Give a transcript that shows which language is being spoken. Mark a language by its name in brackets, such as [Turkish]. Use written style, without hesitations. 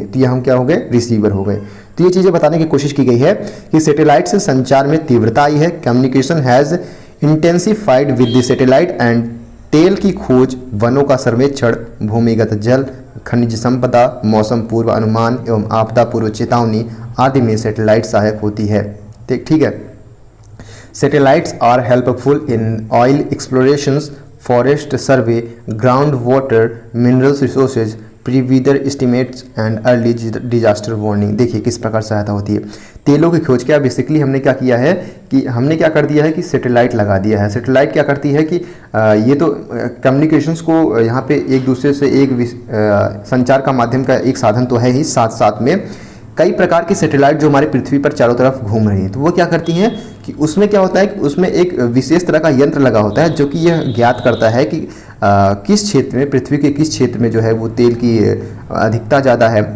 [Hindi] तो ये हम क्या हो गए, रिसीवर हो गए। तो ये चीज़ें बताने की कोशिश की गई है कि सैटेलाइट से संचार में तीव्रता आई है। [English] communication has intensified with the satellite [Hindi] and तेल की खोज, वनों का सर्वेक्षण, भूमिगत जल, खनिज संपदा, मौसम पूर्व अनुमान एवं आपदा पूर्व चेतावनी आदि में सैटेलाइट सहायक होती है। ठीक है। [English] Satellites are helpful in oil explorations, forest survey, groundwater, minerals resources, pre-weather estimates and early disaster warning। [Hindi] देखिए किस प्रकार सहायता होती है तेलों की खोज। क्या बेसिकली हमने क्या किया है कि हमने क्या कर दिया है कि सैटेलाइट लगा दिया है। सैटेलाइट क्या करती है कि ये तो कम्युनिकेशंस को यहाँ पे एक दूसरे से संचार का माध्यम का एक साधन तो है ही, साथ साथ में कई प्रकार की सैटेलाइट जो हमारे पृथ्वी पर चारों तरफ घूम रही हैं, तो वो क्या करती हैं कि उसमें क्या होता है कि उसमें एक विशेष तरह का यंत्र लगा होता है जो कि यह ज्ञात करता है कि किस क्षेत्र में, पृथ्वी के किस क्षेत्र में जो है वो तेल की अधिकता ज़्यादा है।